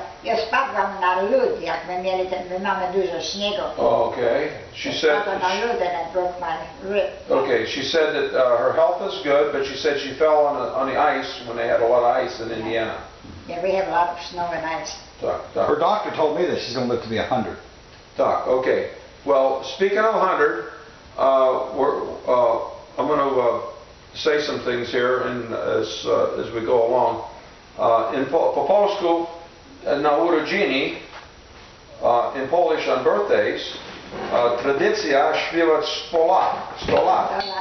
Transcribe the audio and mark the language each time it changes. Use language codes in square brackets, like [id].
[pl] Ja spadłam na lód, jak my mamy dużo śniegu. [en] Okay. She said. [pl] Spadłam na lód [en] and I broke my rib. Okay. She said that her health is good, but she said she fell on the ice when they had a lot of ice in Indiana. Yeah, we have a lot of snow and ice. [pl] Tak. [en] Her doctor told me that she's going to live to be 100. [pl] Tak. Okay. [en] Well, speaking of 100, I'm going to say some things here and as we go along. [pl] Po polsku na urodziny, [en] in Polish on birthdays, [pl] tradycja śpiewać 100 lat.